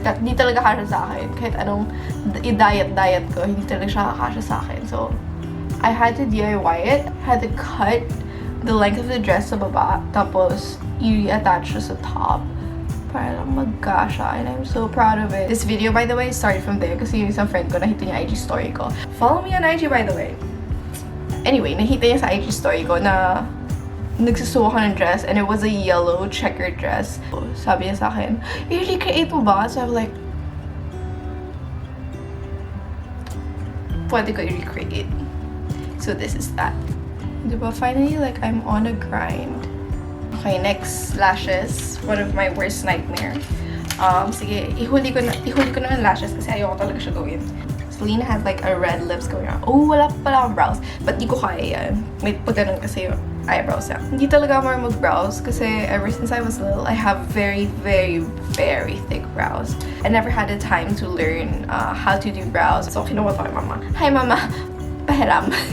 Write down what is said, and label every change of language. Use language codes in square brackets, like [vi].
[tl] Hindi talaga kasya sa akin. Kahit anong i-diet ko, hindi talaga siya kasya sa akin. [en] So, I had to DIY it. I had to cut the length of the dress [tl] sa baba. Tapos, i-attach siya sa top. Para lang magkasya. [en] And I'm so proud of it. This video, by the way, started from there [tl] kasi yung isang friend ko nakita niya IG story ko. [en] Follow me on IG, by the way. [tl] Anyway, nakita niya sa IG story ko na nagsusuwa ko ng dress [en] and it was a yellow checkered dress. [tl] So, sabi niya sa akin, i-recreate mo ba? So I'm like, pwede ko i-recreate. [en] So this is that. [tl] Diba? [en] Finally, like, I'm on a grind. Okay, next, lashes. One of my worst nightmares. [tl] Sige, ihuli ko na ng lashes kasi ayoko talaga siya gawin. [en] Selena has like a red lips going on. Oh, [tl] wala pala akong brows. [en] But [tl] di ko kaya yan. May pagganon kasi yung eyebrows niya. Hindi talaga ako mag-brows kasi [en] ever since I was little, I have very, very, very thick brows. I never had the time to learn how to do brows. So, [tl] kinuha ko kay mama. [en] Hi, mama! [tl] Pahiram.